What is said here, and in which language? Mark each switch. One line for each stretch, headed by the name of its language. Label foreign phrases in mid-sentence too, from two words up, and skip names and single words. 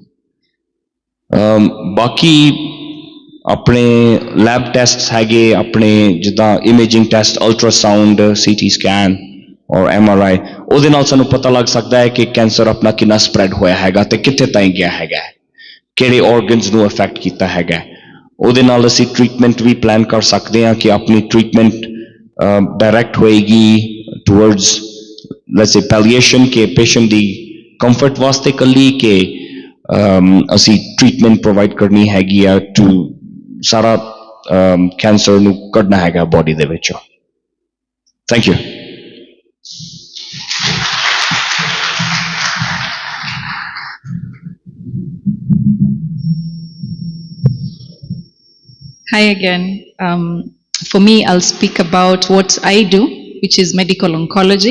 Punjabi: ਬਾਕੀ ਆਪਣੇ
English: lab test
Punjabi: ਹੈਗੇ, ਆਪਣੇ ਜਿੱਦਾਂ
English: imaging test, ultrasound, CT scan
Punjabi: ਔਰ MRI, ਉਹਦੇ ਨਾਲ ਸਾਨੂੰ ਪਤਾ ਲੱਗ ਸਕਦਾ ਹੈ ਕਿ ਕੈਂਸਰ ਆਪਣਾ ਕਿੰਨਾ ਸਪਰੈਡ ਹੋਇਆ ਹੈਗਾ ਤੇ ਕਿੱਥੇ ਤਾਈਂ ਗਿਆ ਹੈਗਾ, ਕਿਹੜੇ ਆਰਗਨਸ ਨੂੰ ਅਫੈਕਟ ਕੀਤਾ ਹੈਗਾ। ਉਹਦੇ ਨਾਲ ਅਸੀਂ ਟ੍ਰੀਟਮੈਂਟ ਵੀ ਪਲਾਨ ਕਰ ਸਕਦੇ ਹਾਂ ਕਿ ਆਪਣੀ
English: treatment direct
Punjabi: ਹੋਏਗੀ
English: towards let's say palliation
Punjabi: ਕਿ patient ਦੀ comfort ਵਾਸਤੇ ਕੱਲੀ ਕਿ ਅਸੀ
English: treatment provide
Punjabi: ਕਰਨੀ ਹੈਗੀ ਯਾ ਤੋ ਸਾਰਾ cancer ਨੂ ਕਰਨਾ ਹੈਗਾ body ਦੇ ਵਿਚੋਂ।
English: Thank you. Hi again. For me, I'll speak about what I do, which is medical oncology.